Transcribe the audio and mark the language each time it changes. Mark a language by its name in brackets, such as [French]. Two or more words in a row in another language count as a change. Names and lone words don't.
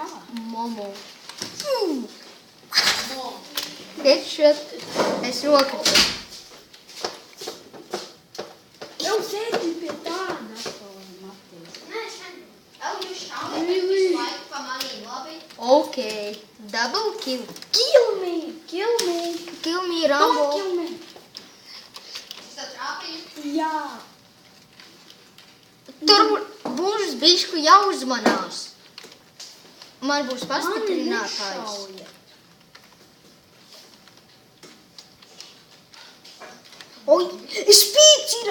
[English] Momo. Headshot. [Latvian] Es roku. Jau sēdi pie tāda. Matīs. Nē, es nezinu. Tev jūs šaujat, bet visu laiku pa manī, labi? [English] Ok. Double kill. Kill me. Kill me, Don't Rambo. kill me. [Latvian] Es tev trāpīju. Jā. Tur būs bišku jāuzmanās. Man būs pastiprinātājs. nešauja. Oi, spīds ir!